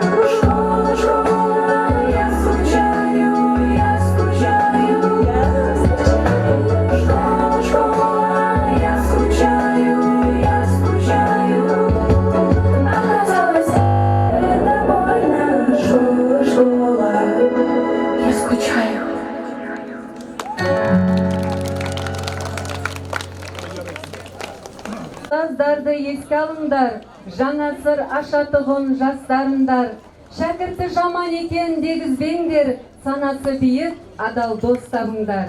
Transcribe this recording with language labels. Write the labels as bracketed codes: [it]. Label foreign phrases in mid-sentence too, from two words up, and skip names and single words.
[ru] Школа, школа, я скучаю, я скучаю, я скучаю. Школа, школа, я скучаю, я скучаю. Оказалось, это больно. Школа, школа, я скучаю. [kk] Ұстаздарды еске алыңдар, жаңа сыр ашатұғын жастарындар. Шәкірті жаман екен дегізбеңдер, санасы биік, адал дос табыңдар.